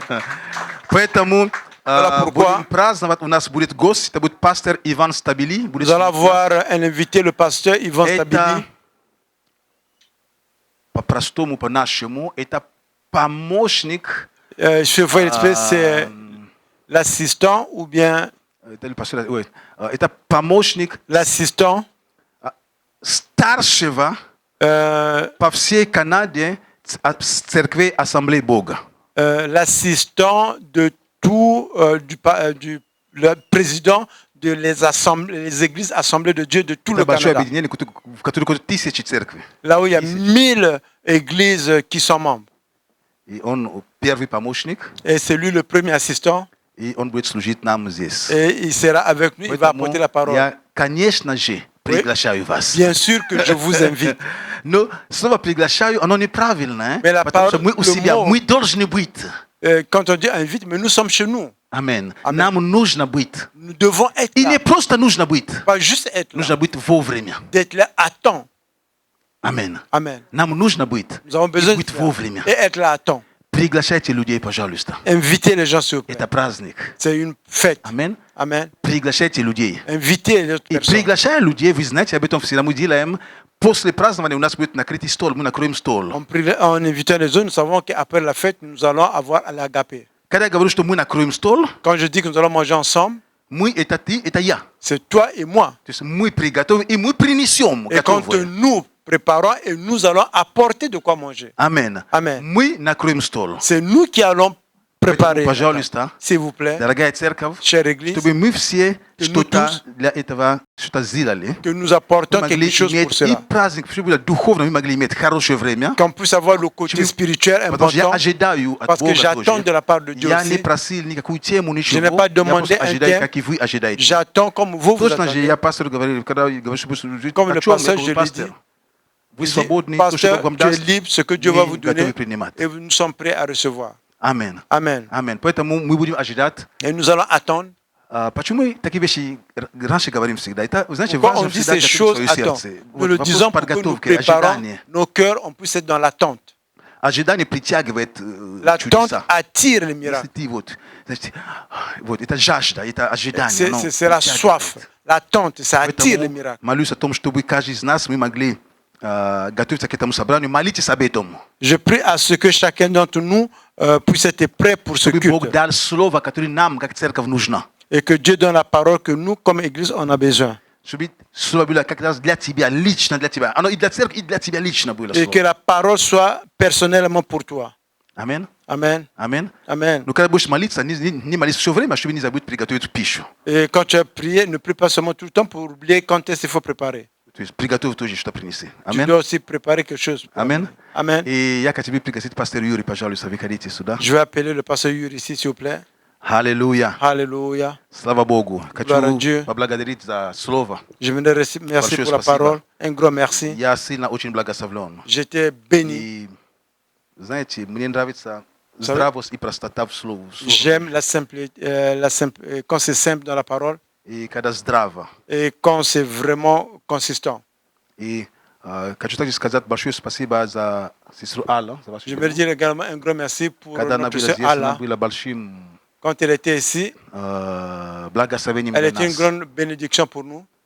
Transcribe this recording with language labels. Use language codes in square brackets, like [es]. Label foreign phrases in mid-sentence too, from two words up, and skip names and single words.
[fr] Voilà pourquoi nous allons avoir un invité, le pasteur Ivan Stabili. Je vois l'espèce, c'est l'assistant ou bien l'assistant [ru] старшего по всей Канаде церкви Ассамблеи Бога. [fr] L'assistant de tout le président de les églises assemblées de Dieu de tout le Canada. Là où il y a 1000 églises qui sont membres. Et c'est lui le premier assistant. Et il sera avec nous, il va apporter la parole. Oui, bien sûr que je vous invite. [ru] Но слово приглашаю, оно неправильное, потому что мы у себя, мы должны быть. [fr] Quand on dit invite, mais nous sommes chez nous. [ru] Amen. Нам нужно быть. [fr] Nous devons être [ru] И [fr] là. [ru] не просто нужно быть. [fr] Pas juste être là. [ru] Нужно быть вовремя. [fr] D'être là à temps. Amen. Amen. [ru] Нам нужно быть. [fr] Nous avons besoin [ru] быть вовремя. [fr] Et être là à temps. [ru] Приглашайте людей, пожалуйста. [fr] Invitez les gens, s'il vous plaît. [ru] Это праздник. [fr] C'est une fête. Amen. Amen. [ru] Приглашайте людей. [fr] Invitez les autres [ru] И [fr] personnes. [ru] приглашая людей, вы знаете, об этом всегда мы делаем. После празднования у нас будет накрытый стол, мы накроем стол. [fr] En invitant les autres, nous savons qu'après la fête, nous allons avoir à l'agapé. [ru] Когда я говорю, что мы накроем стол, [fr] quand je dis que nous allons manger ensemble, [ru] мы это ты, это я. [fr] C'est toi et moi. [ru] То есть мы приготовим и мы принесем. [fr] Et quand nous préparons et nous allons apporter de quoi manger. Amen. Amen. [ru] Мы накроем стол. [fr] C'est nous qui allons préparer. [ru] Пожалуйста, [fr] s'il vous plaît, [ru] дорогая церковь, [fr] chère église, [ru] чтобы мы все что-то для этого что-то сделали, [fr] que nous apportons quelque chose pour cela. [ru] И праздник, чтобы духовно мы могли иметь хорошее время, [fr] qu'on puisse avoir le côté spirituel important, parce que j'attends de la part de Dieu [ru] я [fr] aussi. [ru] не просил никакую тему, ничего, [fr] je n'ai pas demandé un thème, [ru] как и вы ожидаете. [fr] J'attends comme vous attendez. [ru] Я пастору говорил, когда говорю, [fr] comme le pasteur, je lui dis, [ru] вы свободны, [fr] pasteur, tu es libre, ce que Dieu va vous donner, et nous sommes prêts à recevoir. Amen. Amen. Amen. [ru] Поэтому мы будем ожидать. [fr] Et nous allons attendre. [ru] Почему мы такие вещи раньше говорим всегда? Это, вы знаете, [fr] pourquoi on dit ces choses à temps? Nous le disons pour que nous préparons nos cœurs, on puisse être dans l'attente. [ru] Ожидание притягивает [fr] l'attente attire les miracles. [ru] Вот, это жажда, это ожидание. [fr] C'est la soif, l'attente, ça attire les miracles. [ru] Молюсь о том, чтобы каждый из нас мы могли готовиться к этому собранию. Молитесь об этом. [fr] Je prie à ce que chacun d'entre nous puisse être prêt pour ce culte. [ru] Бог дал слово, которое нам, как церковь, нужно. [fr] Et que Dieu donne la parole que nous, comme Église, on a besoin. [ru] Чтобы слово было как раз для тебя, лично для тебя. Оно и для церкви, и для тебя лично было слово. [fr] Et que la parole soit personnellement pour toi. Amen. Amen. Amen. Amen. [ru] Но когда будешь молиться, не молись все время, чтобы не забыть приготовить пищу. [fr] Et quand tu as prié, ne prie pas seulement tout le temps pour oublier quand est-ce qu'il faut préparer. [ru] То есть приготовь тоже что-то принеси. [fr] Tu dois aussi préparer quelque chose. Amen. Amen. [ru] И я хочу пригласить пастора Юрия, пожалуйста, выходите сюда. [fr] Je vais appeler le pasteur Yuri ici, s'il vous plaît. [ru] Аллилуйя. [fr] Alléluia. [ru] Слава Богу. Хочу поблагодарить за слово. [fr] Je voudrais merci pour la parole. Un grand merci. [ru] Я сильно очень благословлен. [fr] J'étais béni. [ru] И знаете, мне нравится здравость и простота в слове. [fr] J'aime la simplicité, quand c'est simple dans la parole. [ru] И когда здраво. [fr] Et quand c'est vraiment consistant. [ru] И [fr] Je veux dire également un grand merci pour notre sœur Allah. Quand elle était ici, elle était une grande bénédiction pour nous.